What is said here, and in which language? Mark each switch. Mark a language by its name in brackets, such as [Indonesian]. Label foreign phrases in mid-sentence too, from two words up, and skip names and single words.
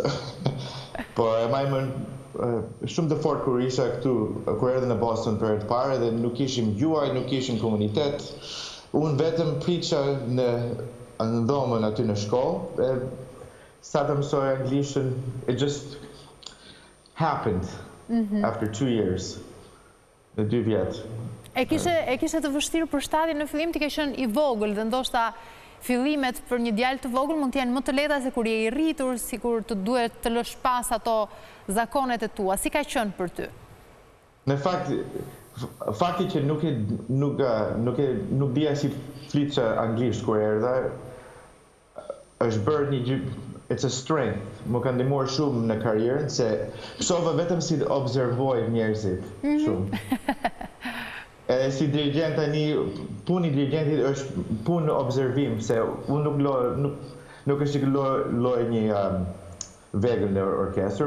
[Albanian] Po e majmë shumë të fort kur isha këtu, kur erdhe në Boston për të parë, dhe nuk ishim gjuaj, nuk ishim komunitet. Unë vetëm priça në dhomën aty në shkollë, sa të mësoj anglishën, [English] it just happened after 2 years, [Albanian] në 2 vjet. E kishe të vështirë për shtatin në fillim, ti ke qenë i vogël dhe ndoshta fillimet për një djalë të vogël mund të jenë më të lehta se kur je i rritur, sikur të duhet të lësh pas ato zakonet e tua. Si ka qenë për ty? Në fakti që nuk dija si flitë anglisht kur erdha, është bërë një [English] it's a strength. [Albanian] Më ka ndihmuar shumë në karrierën, se mësova vetëm si të observoj njerëzit shumë. Edhe si dirigent tani, puni i dirigentit është punë në observim, se unë nuk është që loj një vegël në orkestër.